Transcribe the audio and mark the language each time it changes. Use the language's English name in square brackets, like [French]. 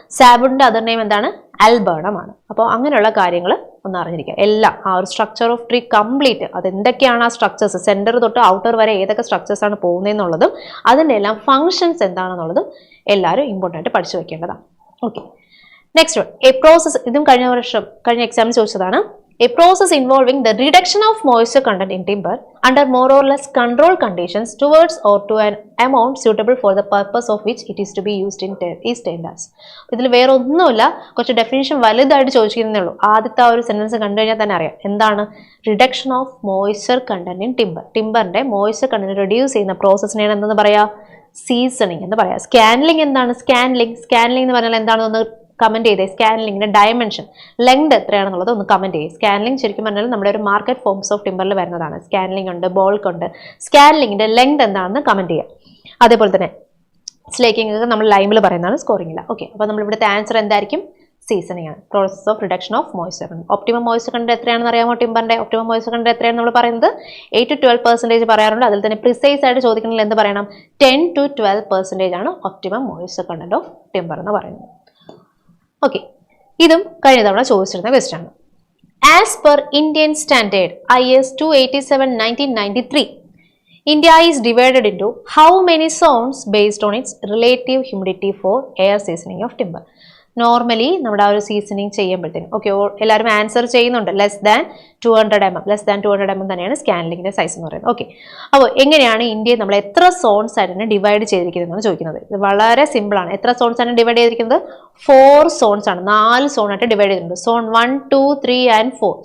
[Malayalam] സാബുഡിന്റെ other name എന്താണ്? അൽബേണമാണ്. അപ്പോൾ അങ്ങനെയുള്ള കാര്യങ്ങൾ ഒന്ന് അറിഞ്ഞിരിക്കുക. എല്ലാം ആ ഒരു സ്ട്രക്ചർ ഓഫ് ട്രീ കംപ്ലീറ്റ്, അത് എന്തൊക്കെയാണ് ആ സ്ട്രക്ചേഴ്സ്, സെന്റർ തൊട്ട് ഔട്ടർ വരെ ഏതൊക്കെ സ്ട്രക്ചേഴ്സ് ആണ് പോകുന്നതെന്നുള്ളതും അതിൻ്റെ എല്ലാം ഫംഗ്ഷൻസ് എന്താണെന്നുള്ളതും എല്ലാവരും ഇമ്പോർട്ടൻ്റ് ആയിട്ട് പഠിച്ചു വെക്കേണ്ടതാണ്. Okay, next one, A process. ഇതും കഴിഞ്ഞ എക്സാമിന് ചോദിച്ചതാണ്. [English] A process involving the reduction of moisture content in timber under more or less controlled conditions towards or to an amount suitable for the purpose of which it is to be used in is termed as. [Malayalam] ഇതിൽ വേറെ ഒന്നുമില്ല, കുറച്ച് definition വലുതായിട്ട് ചോദിക്കുന്നേ ഉള്ളൂ. ആദ്യത്തെ ആ ഒരു sentence കണ്ടു കഴിഞ്ഞാൽ തന്നെ അറിയാം എന്താണ്? [English] Reduction of moisture content in timber. [Malayalam] ടിമ്പറിന്റെ moisture content reduce ചെയ്യുന്ന പ്രോസസ്സിനെയാണ് എന്തെന്ന് പറയാ? സീസണിങ് എന്ന് പറയാം. സ്കാൻലിംഗ് എന്താണ്? സ്കാൻലിംഗ് എന്ന് പറഞ്ഞാൽ എന്താണെന്ന് കമന്റ് ചെയ്തേ. സ്കാൻലിംഗിന്റെ ഡയമെൻഷൻ, ലെങ്ത് എത്രയാണെന്നുള്ളത് ഒന്ന് കമന്റ് ചെയ്യും. സ്കാൻലിംഗ് ശരിക്കും പറഞ്ഞാൽ നമ്മുടെ ഒരു മാർക്കറ്റ് ഫോംസ് ഓഫ് ടിമ്പറിൽ വരുന്നതാണ്. സ്കാൻലിംഗ് ഉണ്ട്, ബോൾക്ക് ഉണ്ട്. സ്കാൻലിംഗിന്റെ ലെങ്ത് എന്താണെന്ന് കമന്റ് ചെയ്യാം. അതേപോലെ തന്നെ സ്ലേക്കിംഗ് ഒക്കെ നമ്മൾ ലൈമിൽ പറയുന്നതാണ്, സ്കോറിംഗില്ല. ഓക്കെ, അപ്പോൾ നമ്മൾ ഇവിടുത്തെ ആൻസർ എന്തായിരിക്കും? സീസണിംഗ് ആണ്. [English] Process of reduction of moisture. [Malayalam] Optimum moisture content എത്രയാണെന്ന് അറിയാമോ? ടിമ്പറിന്റെ ഒപ്റ്റിമം മോയ്സ്ചർ കണ്ടന്റ് എത്രയാണ് നമ്മൾ പറയുന്നത്? 8 to 12% പറയാറുണ്ട്. അതിൽ തന്നെ പ്രിസൈസ് ആയിട്ട് ചോദിക്കണമെങ്കിൽ എന്ത് പറയണം? 10 to 12% ആണ് optimum moisture content of timber എന്ന് പറയുന്നത്. ഓക്കെ, ഇതും കഴിഞ്ഞ തവണ ചോദിച്ചിരുന്ന ക്വസ്റ്റ്യൻ ആണ്. [English] As per Indian standard IS 287/1993, India is divided into how many zones based on its relative humidity for air seasoning of timber? [Malayalam] Normally നമ്മുടെ ആ ഒരു സീസണിങ് ചെയ്യുമ്പോഴത്തേനും. ഓക്കെ, എല്ലാവരും ആൻസർ ചെയ്യുന്നുണ്ട്. ലെസ് ദാൻ 200 mm തന്നെയാണ് സ്കാൻലിങ്ങിന്റെ സൈസ് എന്ന് പറയുന്നത്. Okay, അപ്പോൾ എങ്ങനെയാണ് ഇന്ത്യയെ നമ്മൾ എത്ര സോൺസ് ആയിട്ടാണ് ഡിവൈഡ് ചെയ്തിരിക്കുന്നതെന്നാണ് ചോദിക്കുന്നത്. ഇത് വളരെ സിമ്പിൾ ആണ്. എത്ര സോൺസ് ആണ് ഡിവൈഡ് ചെയ്തിരിക്കുന്നത്? 4 സോൺസ് ആണ്. 4 സോൺ ആയിട്ട് ഡിവൈഡ് ചെയ്തിട്ടുണ്ട്. Zone 1, 2, 3 and 4.